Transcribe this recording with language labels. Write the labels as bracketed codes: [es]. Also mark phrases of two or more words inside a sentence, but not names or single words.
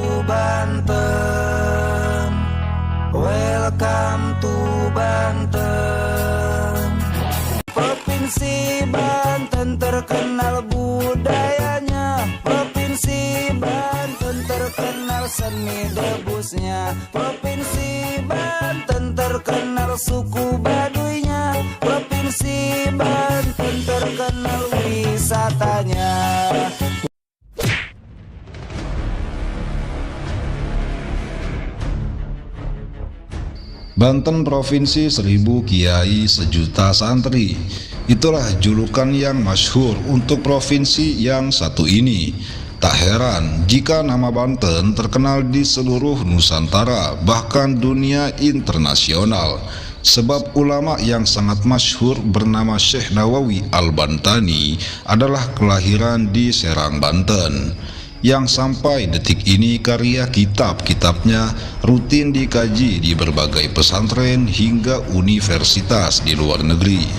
[id] Banten, [en] welcome to Banten. [id] Provinsi Banten terkenal budayanya, Provinsi Banten terkenal seni debusnya, Provinsi Banten terkenal suku Baduynya, Provinsi Banten terkenal wisatanya. Banten Provinsi 1000 Kiai Sejuta Santri. Itulah julukan yang masyhur untuk provinsi yang satu ini. Tak heran jika nama Banten terkenal di seluruh Nusantara, bahkan dunia internasional. Sebab ulama yang sangat masyhur bernama Syekh Nawawi Al-Bantani adalah kelahiran di Serang, Banten, yang sampai detik ini karya kitab-kitabnya rutin dikaji di berbagai pesantren hingga universitas di luar negeri.